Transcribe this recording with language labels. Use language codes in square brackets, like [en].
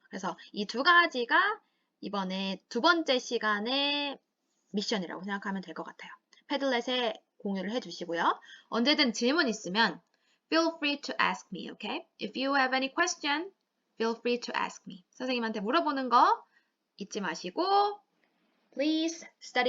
[ko] 그래서 이 두 가지가 이번에 두 번째 시간의 미션이라고 생각하면 될 것 같아요. 패들렛에 공유를 해주시고요. 언제든 질문 있으면 [en] feel free to ask me, okay? If you have any question, feel free to ask me. [ko] 선생님한테 물어보는 거 잊지 마시고 [en] Please study English hard. [ko] 열심히 한번 또 공부해 보도록 합시다. 선생님은